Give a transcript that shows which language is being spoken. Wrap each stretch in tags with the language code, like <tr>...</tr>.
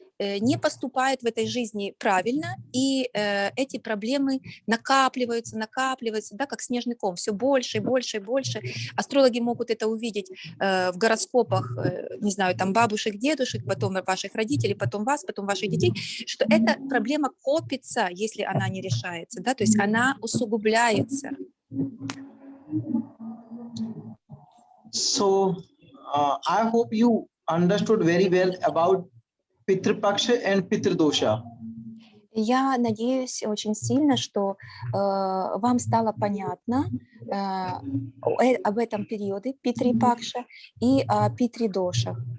<ru>не поступает в этой жизни правильно, и эти проблемы накапливаются, да, как снежный ком, все больше и больше и больше. Астрологи могут это увидеть в гороскопах, не знаю, там бабушек, дедушек, потом ваших родителей, потом вас, потом ваших детей, что эта проблема копится, если она не решается, да, то есть она усугубляется.</ru> <en>So I hope you understood very well about Pitrupaksha and Pitrdosha.</en> <ru>Я надеюсь очень сильно, что вам стало понятно об этом периоде Питри-Пакша и о Питри-Дошах.</ru>